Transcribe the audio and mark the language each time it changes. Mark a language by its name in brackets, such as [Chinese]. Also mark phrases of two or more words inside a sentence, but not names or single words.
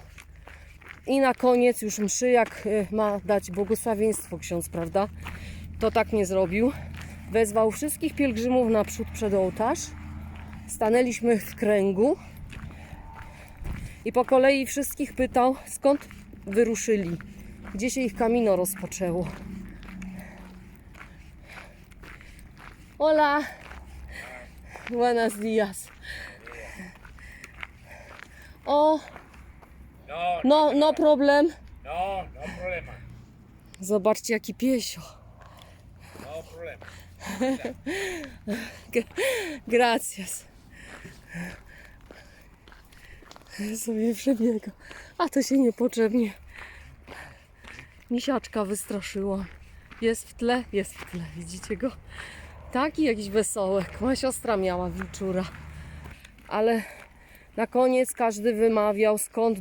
[Polish] I na koniec już mszy, jak ma dać błogosławieństwo ksiądz, prawda? To tak nie zrobił. Wezwał wszystkich pielgrzymów naprzód przed ołtarz. Stanęliśmy w kręgu. I po kolei wszystkich pytał, skąd wyruszyli. Gdzie się ich camino rozpoczęło. [Spanish] Hola. Buenos días. O, [English] no problem. [Spanish] No problema. [Polish] Zobaczcie, jaki piesio. [Spanish] No problema. Gracias. [Polish] Sobie przebiega. A to się niepotrzebnie. Misiaczka wystraszyła. Jest w tle, jest w tle. Widzicie go? Taki jakiś wesołek. Moja siostra miała wilczura. Ale na koniec każdy wymawiał, skąd.